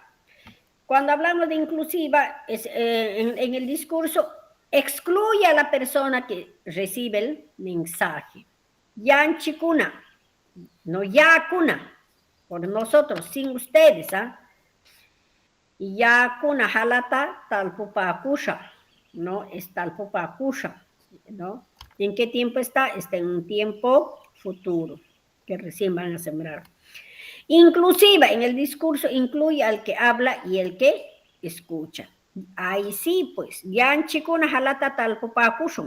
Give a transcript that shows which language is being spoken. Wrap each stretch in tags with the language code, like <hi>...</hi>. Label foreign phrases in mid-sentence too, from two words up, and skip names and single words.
<es>Cuando hablamos de inclusiva, es, en el discurso, excluye a la persona que recibe el mensaje. Yanchikuna, no yakuna, por nosotros, sin ustedes, ¿ah?</es> <qu>Y yakuna halata talpupakusha,</qu> <es>¿no? Es talpupakusha, ¿no? ¿En qué tiempo está? Está en un tiempo futuro, que recién van a sembrar. Inclusiva, en el discurso incluye al que habla y el que escucha. Ahí sí, pues,</es> <qu>yanchikuna halata talpupakushun.</qu>